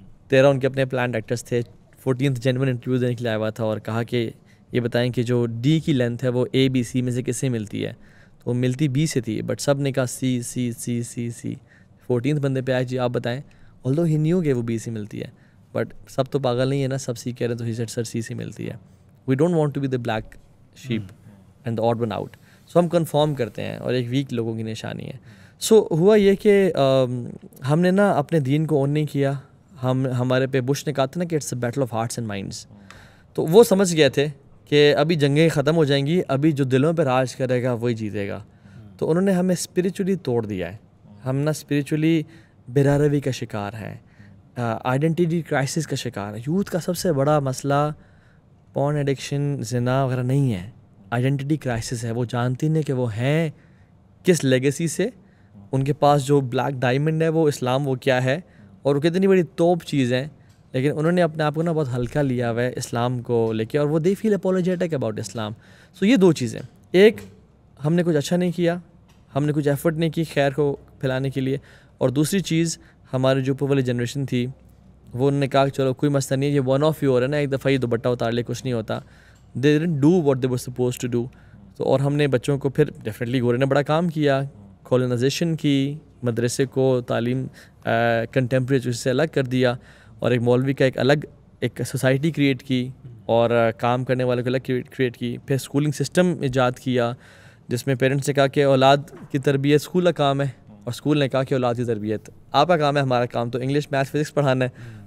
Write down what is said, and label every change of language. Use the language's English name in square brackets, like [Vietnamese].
[Urdu] 13 ان کے اپنے planned actress تھے. 14th جینون انٹرویو دینے کے لیے آیا ہوا تھا, اور کہا کہ یہ بتائیں کہ جو D کی لینتھ ہے وہ ABC میں سے کس سے ملتی ہے. تو وہ ملتی B سے تھی, بٹ سب نے کہا C. 14th بندے پہ آئے, جی آپ بتائیں. [English] although he knew [Urdu] کہ وہ B سے ملتی ہے, بٹ سب تو پاگل نہیں ہے نا, سب سی کہہ رہے ہیں, تو [English] he said sir [Urdu] سی سے ملتی ہے. [English] We don't want to be the black sheep and the odd one out. [Urdu] سو ہم کنفارم کرتے ہیں, اور ایک ویک لوگوں کی نشانی ہے. سو ہوا یہ کہ ہم نے نا اپنے دین کو اون نہیں کیا. ہمارے پہ بش نے کہا تھا نا کہ [English] It's a battle of hearts and minds. [Urdu] تو وہ سمجھ گئے تھے کہ ابھی جنگیں ختم ہو جائیں گی, ابھی جو دلوں پہ راج کرے گا وہی جیتے گا. تو انہوں نے ہمیں اسپریچولی توڑ دیا ہے. ہم نا اسپریچولی بے روی کا شکار ہیں, آئیڈینٹی کرائسس کا شکار ہے. یوتھ کا سب سے بڑا مسئلہ پورن ایڈکشن, زنا وغیرہ نہیں ہے, آئیڈینٹی کرائسس ہے. وہ جانتی نہیں کہ وہ ہیں کس لیگیسی سے. ان کے پاس جو بلیک ڈائمنڈ ہے وہ اسلام, وہ کیا ہے, اور وہ کتنی بڑی توپ چیز ہے, لیکن انہوں نے اپنے آپ کو نا بہت ہلکا لیا ہوا ہے اسلام کو لے کے, اور وہ [English] they feel apologetic about [Urdu] اسلام. سو یہ دو چیزیں, ایک ہم نے کچھ اچھا نہیں کیا, ہم نے کچھ ایفرٹ نہیں کی خیر کو پھیلانے کے لیے, اور دوسری چیز ہماری جو اوپر والی جنریشن تھی وہ انہوں نے کہا کہ چلو کوئی مسئلہ نہیں ہے, یہ ون آف یو ہو رہا ہے نا, ایک دفعہ یہ دوپٹہ اتار لے کچھ نہیں ہوتا. [English] They didn't do what they were supposed to do. [Urdu] تو اور ہم نے بچوں کو پھر ڈیفینیٹلی گورے نے بڑا کام کیا, کالونائزیشن کی, مدرسے کو تعلیم کنٹمپریری سے الگ کر دیا, اور ایک مولوی کا ایک الگ ایک سوسائٹی کریٹ کی, اور کام کرنے والے کو الگ کریٹ کی. پھر اسکولنگ سسٹم ایجاد کیا جس میں پیرنٹس نے کہا کہ اولاد کی تربیت اسکول کا کام ہے, اور اسکول نے کہا کہ اولاد کی تربیت آپ کا کام ہے, ہمارا کام تو انگلش میتھس فزکس پڑھانا ہے.